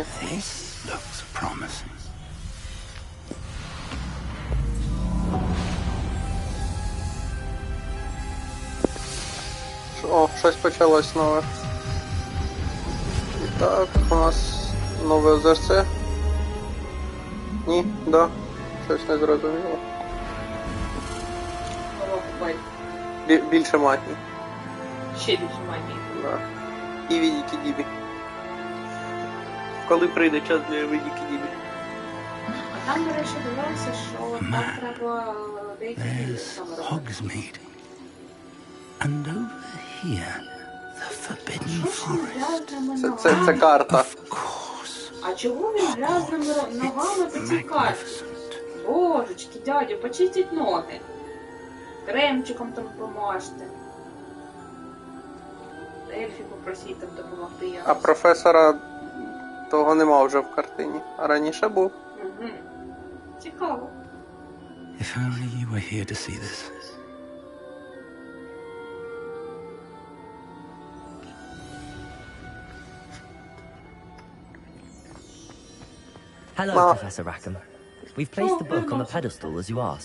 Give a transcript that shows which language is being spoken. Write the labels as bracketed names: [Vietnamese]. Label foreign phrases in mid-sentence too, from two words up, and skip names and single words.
[English] This looks promising. [Ukrainian] О, щось почалось нове. І так, у нас нове озерце. Ні, да. Щось не зрозуміло. Більше магії. Ще більше магії. Да. І відіки-дібі. Коли прийде час для відіки-дібі? А там, до речі, дивилося, що там треба деякі [English] There's [Ukrainian] саме робити. [English] Hogsmeade. And over here, the Forbidden Forest. [Ukrainian] Це карта. [English] Of course. [Ukrainian] А чого він грязними ногами по цій карті? [English] Magnificent. [Ukrainian] Божечки, дядю, почистіть ноги. Кремчиком там помажте. Ельфі попросіть там допомогти А якось. професора того нема вже в картині. А раніше був. Угу. Цікаво. [English] If only you were here to see this. Hello, Well- Professor Rackham. We've placed the book on the pedestal as you asked.